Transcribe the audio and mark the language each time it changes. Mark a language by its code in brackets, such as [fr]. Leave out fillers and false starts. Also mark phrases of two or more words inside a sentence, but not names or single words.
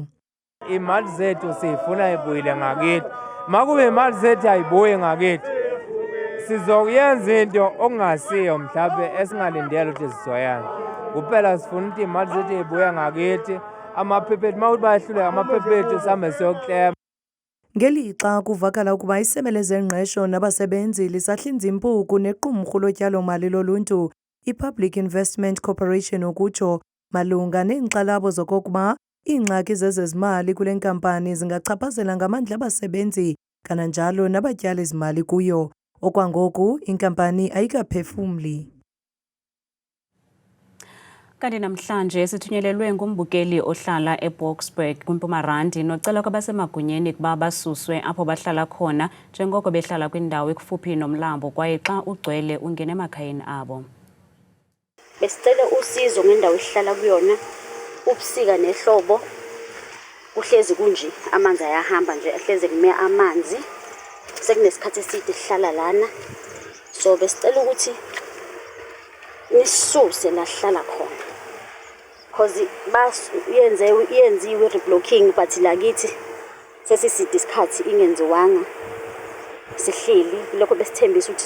[zu] Imali zethu sifuna ibuyile ngakithi. Makube imali zethu ayibuye ngakithi sizokuyenza into okungasiyo mhlawumbe esingalindele ukuthi sizoyenza. Kuphela sifuna ukuthi imali zethu ibuye ngakithi amaphephethu mawuthi bayahluleka amaphephethu sambe siyoklema. [xh] Ngelixa kuvakala ukuba isebe lezengqesho nabasebenzi lisahlinza impuku nequmrhu lotyalo-mali loluntu iPublic Investment Corporation ukutsho malunga neenkxalabo zokokuba iingxaki zezezimali kule nkampani zingachaphazela ngamandla abasebenzi kananjalo nabatyali zimali kuyo. Okwangoku inkampani ayikaphefumli. Kanti namhlanje sithunyelelwe ngumbukeli ohlala eBoksburg kwiMpumarandi nocela kwabasemagunyeni kuba basuswe apho bahlala khona njengoko behlala kwindawo ekufuphi nomlambo kwaye xa ugcwele ungene emakhayeni abo. [zu] Besicela usizo ngendawo esihlala kuyona ubusika nehlobo uhlezi kunje amanzi ayahamba nje ahleze kume amanzi sekunesikhathi eside sihlala lana so besicela ukuthi nisuse la sihlala khona because yenziwe reblocking but lakithi sesiside isikhathi ingenziwanga sihleli lokho besithembisa ukuthi